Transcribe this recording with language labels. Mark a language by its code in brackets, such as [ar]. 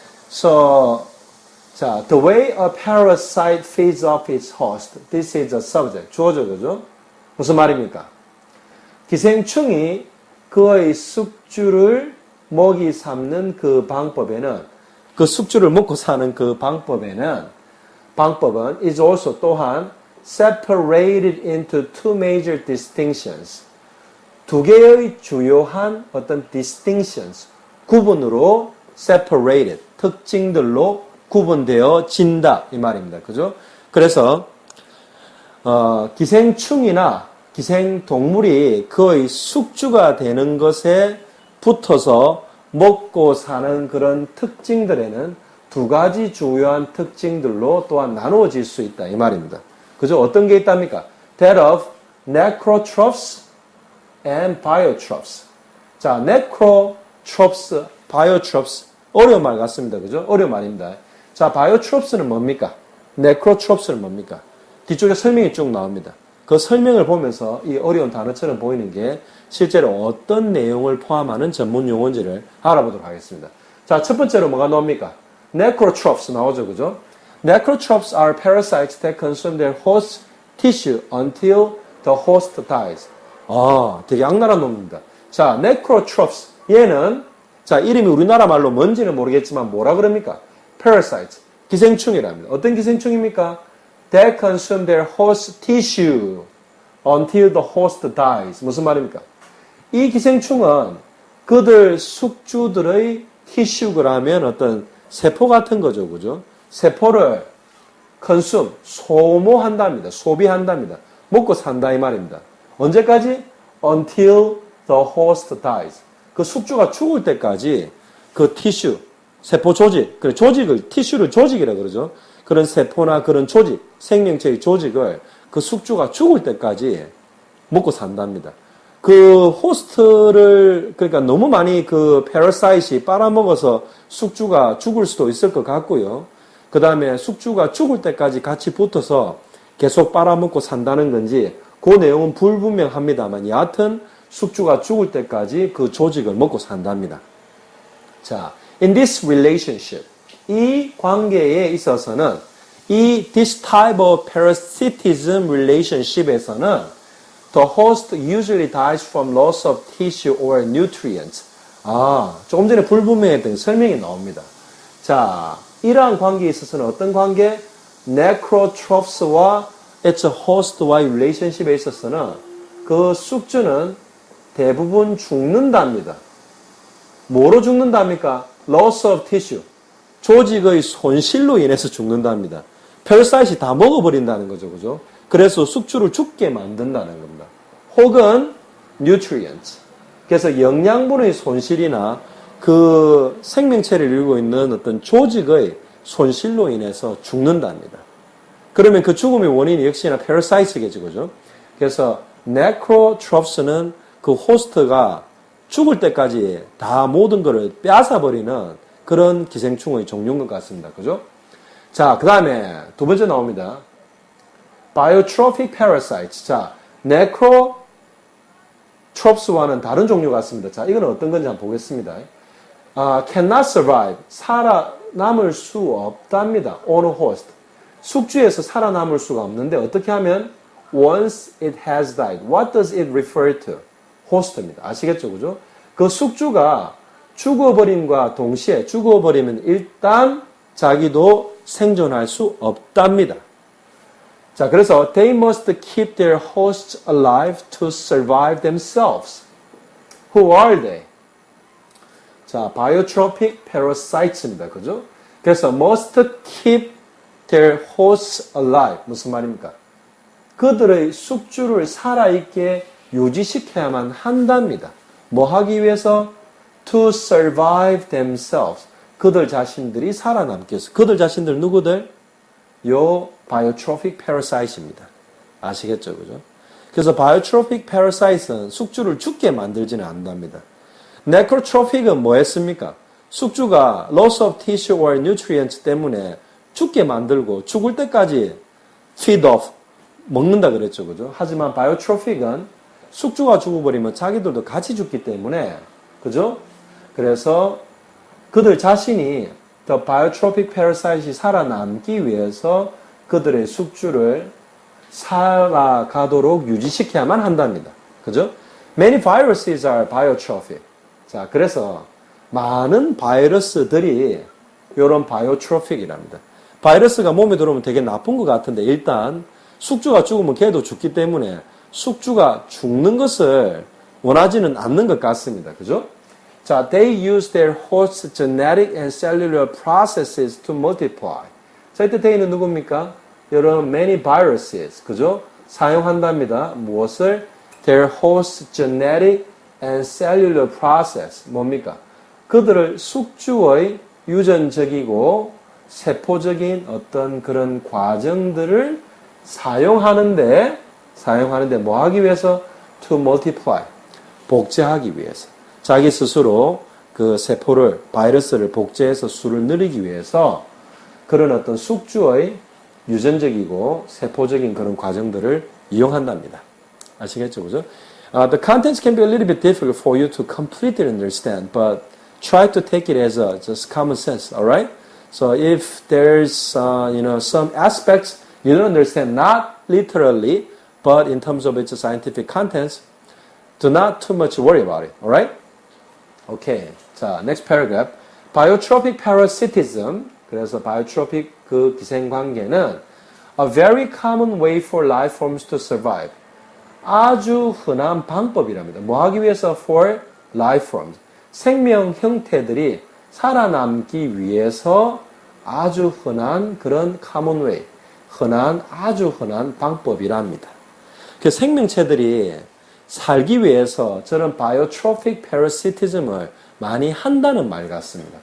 [en] So, the way a parasite feeds off its host. This is a subject. [ko] 주어죠, 그죠? 무슨 말입니까? 기생충이 그의 숙주를 먹이 삼는 그 방법에는, 그 숙주를 먹고 사는 그 방법은 [en] is also [ko] 또한 [en] separated into two major distinctions. [ko] 두 개의 주요한 어떤 distinctions, 구분으로 separated, 특징들로 구분되어진다 이 말입니다. 그죠? 그래서 기생충이나 기생동물이 그의 숙주가 되는 것에 붙어서 먹고 사는 그런 특징들에는 두 가지 주요한 특징들로 또한 나누어질 수 있다 이 말입니다. 그죠? 어떤 게 있답니까? [en] That of necrotrophs and biotrophs. [ko] 자, necrotrophs, biotrophs, 어려운 말 같습니다. 그죠? 어려운 말입니다. 자, biotrophs는 뭡니까? necrotrophs는 뭡니까? 뒤쪽에 설명이 쭉 나옵니다. 그 설명을 보면서 이 어려운 단어처럼 보이는 게 실제로 어떤 내용을 포함하는 전문 용어인지를 알아보도록 하겠습니다. 자, 첫 번째로 뭐가 나옵니까? necrotrophs 나오죠. 그죠? [en] necrotrophs are parasites that consume their host tissue until the host dies. [ko] 되게 악랄한 놈입니다. 자, necrotrophs. 얘는 자, 이름이 우리나라 말로 뭔지는 모르겠지만 뭐라 그럽니까? [en] parasites. [ko] 기생충이랍니다. 어떤 기생충입니까? [en] That consume their host tissue. until the host dies. [ko] 무슨 말입니까? 이 기생충은 그들 숙주들의 티슈그라면 어떤 세포 같은 거죠. 그죠? 세포를 consume, 소모한답니다. 소비한답니다. 먹고 산다 이 말입니다. 언제까지? [en] Until the host dies. [ko] 그 숙주가 죽을 때까지 그 티슈, 세포 조직, 그래 조직을 티슈를 조직이라 그러죠. 그런 세포나 그런 조직, 생명체의 조직을 그 숙주가 죽을 때까지 먹고 산답니다. 그 호스트를 그러니까 너무 많이 그 패러사이트이 빨아먹어서 숙주가 죽을 수도 있을 것 같고요. 그 다음에 숙주가 죽을 때까지 같이 붙어서 계속 빨아먹고 산다는 건지 그 내용은 불분명합니다만 여하튼 숙주가 죽을 때까지 그 조직을 먹고 산답니다. [en] 자, in this relationship, [ko] 이 관계에 있어서는 [en] this type of parasitism relationship에서는 the host usually dies from loss of tissue or nutrients. [ko] 조금 전에 불분명했던 설명이 나옵니다. 자, 이러한 관계에 있어서는 어떤 관계? necrotrophs와 its host와의 relationship에 있어서는 그 숙주는 대부분 죽는답니다. 뭐로 죽는답니까? [en] loss of tissue. [ko] 조직의 손실로 인해서 죽는답니다. parasite이 다 먹어버린다는 거죠. 그죠? 그래서 숙주를 죽게 만든다는 겁니다. 혹은 nutrients. 그래서 영양분의 손실이나 그 생명체를 이루고 있는 어떤 조직의 손실로 인해서 죽는답니다. 그러면 그 죽음의 원인이 역시나 parasite겠죠. 그죠? 그래서 necrotrophs는 그 호스트가 죽을 때까지 다 모든 것을 빼앗아버리는 그런 기생충의 종류인 것 같습니다. 그죠? 자, 그 다음에 두 번째 나옵니다. biotrophic parasites. 자, necrotrophs와는 다른 종류 같습니다. 자, 이건 어떤 건지 한번 보겠습니다. [en] cannot survive. [ko] 살아남을 수 없답니다. [en] on a host. [ko] 숙주에서 살아남을 수가 없는데 어떻게 하면 [en] once it has died. What does it refer to? [ko] 호스트입니다. 아시겠죠? 그죠? 그 숙주가 죽어버림과 동시에 죽어버리면 일단 자기도 생존할 수 없답니다. 자, 그래서 [en] they must keep their hosts alive to survive themselves. Who are they? [ko] 자, biotrophic parasites입니다. 그죠? [en] 그래서 must keep their hosts alive. [ko] 무슨 말입니까? 그들의 숙주를 살아있게 유지시켜야만 한답니다. 뭐 하기 위해서? [en] To survive themselves. [ko] 그들 자신들이 살아남기 위해서. 그들 자신들 누구들? 요 biotrophic parasite입니다. 아시겠죠? 그죠? 그래서 biotrophic parasite은 숙주를 죽게 만들지는 않답니다. necrotrophic은 뭐 했습니까? 숙주가 [en] loss of tissue or nutrients [ko] 때문에 죽게 만들고 죽을 때까지 [en] feed off, [ko] 먹는다 그랬죠. 그죠? 하지만 biotrophic은 숙주가 죽어버리면 자기들도 같이 죽기 때문에, 그죠? 그래서 그들 자신이 the biotrophic parasite이 살아남기 위해서 그들의 숙주를 살아가도록 유지시켜야만 한답니다. 그죠? [en] Many viruses are biotrophic. [ko] 자, 그래서 많은 바이러스들이 이런 바이오트로픽이랍니다. 바이러스가 몸에 들어오면 되게 나쁜 것 같은데 일단 숙주가 죽으면 걔도 죽기 때문에 숙주가 죽는 것을 원하지는 않는 것 같습니다. 그죠? [en] 자, they use their host's genetic and cellular processes to multiply. [ko] 자, 이때 they는 누굽니까? 여러분, many viruses. 그죠? 사용한답니다. 무엇을? [en] Their host's genetic and cellular process. [ko] 뭡니까? 그들을 숙주의 유전적이고 세포적인 어떤 그런 과정들을 사용하는데 뭐 하기 위해서? [en] To multiply. [ko] 복제하기 위해서. 자기 스스로 그 세포를, 바이러스를 복제해서 수를 늘리기 위해서 그런 어떤 숙주의 유전적이고 세포적인 그런 과정들을 이용한답니다. 아시겠죠? 그죠? [en] The contents can be a little bit difficult for you to completely understand, but try to take it as a just common sense, alright? So if there's, some aspects you don't understand, not literally, but in terms of its scientific contents, do not too much worry about it, alright? Okay. 자, next paragraph. Biotrophic parasitism. [ko] 그래서 biotrophic 그 기생관계는 [en] a very common way for life forms to survive. [ko] 아주 흔한 방법이랍니다. 뭐 하기 위해서? [en] For life forms. [ko] 생명 형태들이 살아남기 위해서 아주 흔한 그런 common way, 아주 흔한 방법이랍니다. 그 생명체들이 살기 위해서 저런 biotrophic parasitism을 많이 한다는 말 같습니다.